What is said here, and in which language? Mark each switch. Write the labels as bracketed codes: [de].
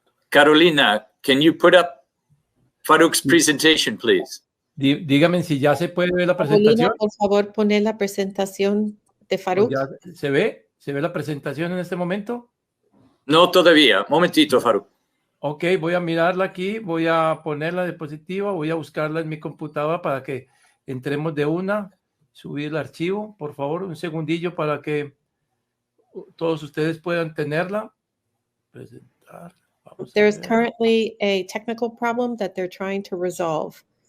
[en] Carolina, can you put up Faruk's presentation, please? [es] Dígame si ya se puede ver la presentación. Carolina, por favor, pone la presentación de Faruk. ¿Se ve? ¿Se ve la presentación en este momento? No todavía. Momentito, Faruk. Ok, voy a mirarla aquí, voy a poner la diapositiva, voy a buscarla en mi computadora para que entremos de una, subir el archivo, por favor, un segundillo para que todos ustedes puedan tenerla. Presentar. [en] There's currently a technical problem that they're trying to resolve.